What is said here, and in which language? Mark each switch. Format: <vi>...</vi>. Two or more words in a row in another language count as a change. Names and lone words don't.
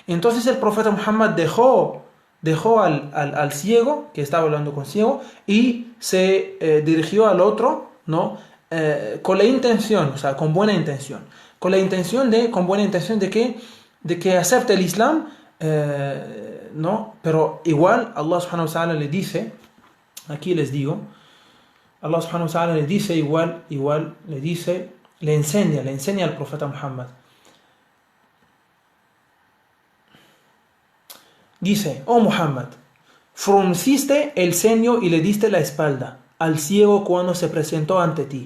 <es>Entonces el profeta Muhammad dejó dejó al ciego, que estaba hablando con ciego, y se dirigió al otro, ¿no? Con la intención, o sea, con buena intención. Con buena intención de que acepte el Islam, ¿no? Pero igual Allah</es> <ar>سبحانه وتعالى</ar> <es>le dice, aquí les digo, Allah</es> <ar>سبحانه وتعالى</ar> <es>le dice le enseña al profeta Muhammad. Dice: oh Muhammad, frunciste el ceño y le diste la espalda al ciego cuando se presentó ante ti.</es>